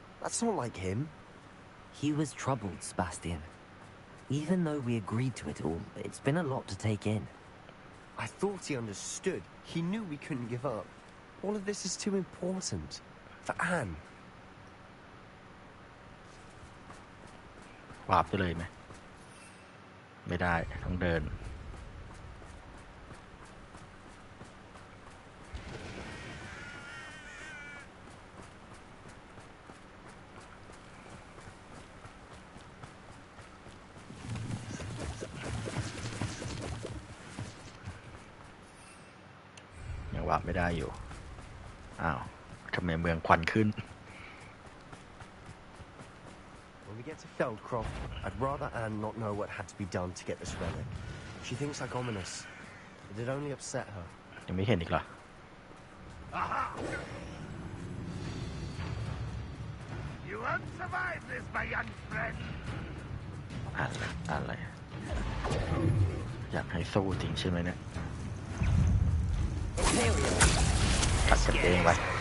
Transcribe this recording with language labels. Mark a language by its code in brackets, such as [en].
[en] That's not like him. He was troubled, Sebastian. Even though we agreed to it all, it's been a lot to take in. I thought he understood. He knew we couldn't give up. All of this is too important. For Anne. [th] วาบไปเลยไหมไม่ได้ต้องเดินยังวาบไม่ได้อยู่อ้าวทำไมเมืองควันขึ้น [en] When we get to Feldcroft, I'd rather Anne not know what had to be done to get this relic. She thinks like Ominous. It'd only upset her. [th] ยังไม่เห็นอีกเหรอ [en] You won't survive this, my young friend. [th] อะไรอยากให้สู้จริงใช่ไหมเนี่ยกัดกันเองไว้